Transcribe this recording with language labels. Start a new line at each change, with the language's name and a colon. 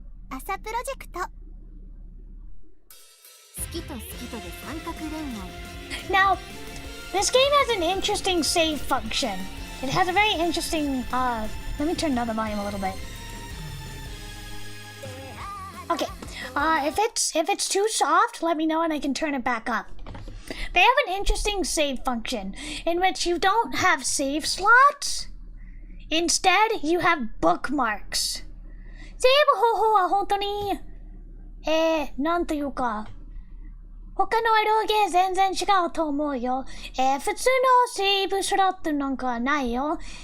Japanese: 朝プロジェクト好きと好きとで三角恋愛
English: Now, this game has an interesting save function. It has a very interesting, let me turn down the volume a little bit. Okay, if it's too soft, let me know and I can turn it back up. They have an interesting save function in which you don't have save slots. Instead, you have bookmarks.
Japanese: セーブ方法は本当に、なんというか、他のエロゲー全然違うと思うよ。普通のセーブスロットなんかないよ。